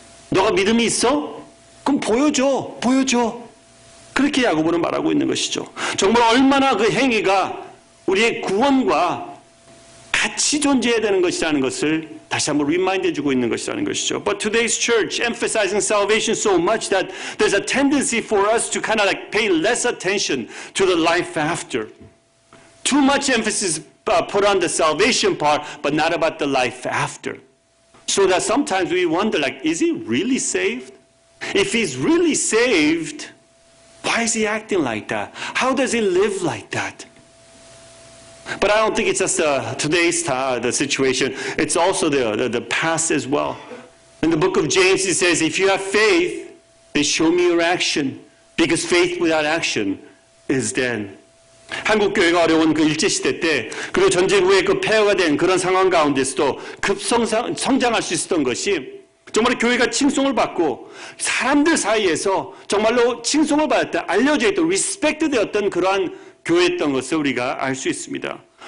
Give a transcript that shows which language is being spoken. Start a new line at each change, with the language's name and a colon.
Korean: 너가 믿음이 있어? 그럼 보여줘. 그렇게 야고보는 말하고 있는 것이죠. 정말 얼마나 그 행위가 우리의 구원과 같이 존재해야 되는 것이라는 것을 다시 한번 리마인드 해주고 있는 것이라는 것이죠.
English: But today's church emphasizing salvation so much that there's a tendency for us to kind of like pay less attention to the life after. Too much emphasis put on the salvation part, but not about the life after. So that sometimes we wonder, like, is he really saved? If he's really saved, why is he acting like that? How does he live like that? But I don't think it's just today's the situation. It's also the past as well. In the book of James, it says, if you have faith, then show me your action. Because faith without action is dead.
Korean: 한국 교회가 어려운 그 일제시대 때, 그리고 전쟁 후에 그 폐허가 된 그런 상황 가운데서도 성장할 수 있었던 것이 정말 교회가 칭송을 받고 사람들 사이에서 정말로 칭송을 받았다, 알려져 있던, 리스펙트 되었던 그러한 교회였던 것을 우리가 알 수 있습니다.